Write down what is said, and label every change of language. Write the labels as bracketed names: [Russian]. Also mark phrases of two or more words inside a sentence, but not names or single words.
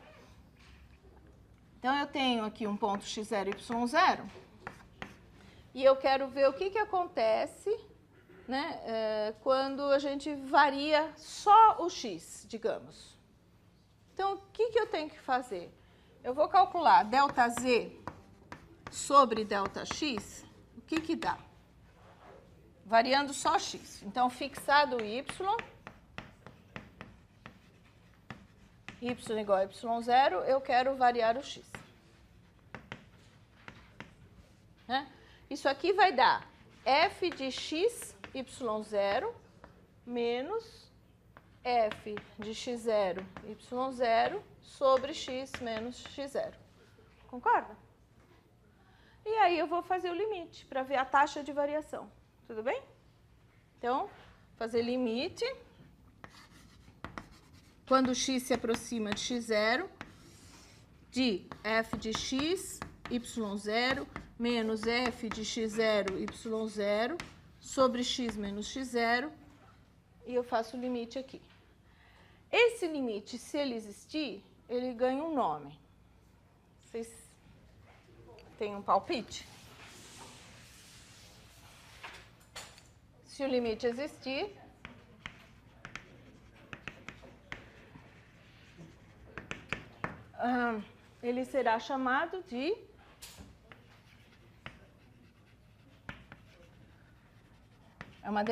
[Portuguese] Então, eu tenho aqui um ponto x0, y0, e eu quero ver o que acontece quando a gente varia só o x, digamos. Então, o que eu tenho que fazer? Eu vou calcular ΔZ sobre ΔX, o que dá? Variando só x. Então, fixado o y igual a y0, eu quero variar o x. Isso aqui vai dar f de x, y0, menos f de x0, y0, sobre x menos x0. Concorda? E aí eu vou fazer o limite para ver a taxa de variação. Tudo bem? Então, fazer limite. Quando x se aproxima de x0, de f de x, y0, menos f de x0, y0, sobre x menos x0, e eu faço o limite aqui. Esse limite, se ele existir, ele ganha um nome. Vocês têm um palpite? Se o limite existir, ele será chamado de é uma